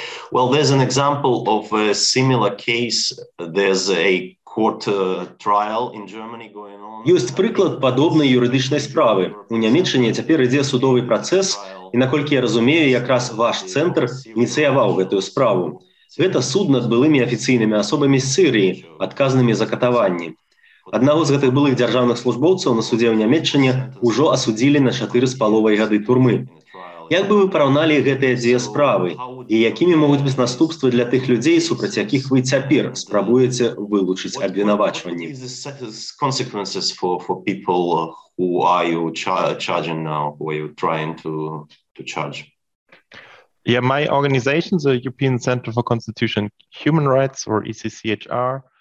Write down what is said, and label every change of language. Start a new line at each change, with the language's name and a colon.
English: Well, there's an example of a similar case. There's a court trial in Germany going on.
Belarusian: Ёсць прыклад падобнай юрыдычнай справы. У Нямеччыне цяпер ідзе судовы працэс, і наколькі я разумею, якраз ваш цэнтр ініцыяваў гэтую справу. Гэта суд над былымі афіцыйнымі асобамі з Сырыі, адказнымі за катаванні. Аднаго з гэтых былых дзяржаўных службоўцаў на судзе ў Нямеччыне ўжо асудзілі на 4,5 гады турмы. Як бы вы параўналі гэтыя дзве справы і якімі могуць быць наступствы для тых людзей, супраць якіх вы цяпер спрабуеце вылучыць абвінавачванні?
English: Consequences for people who are you charging now, who are you trying to charge? Yeah, my organization, the European Center for Constitution and Human Rights, or ECCHR.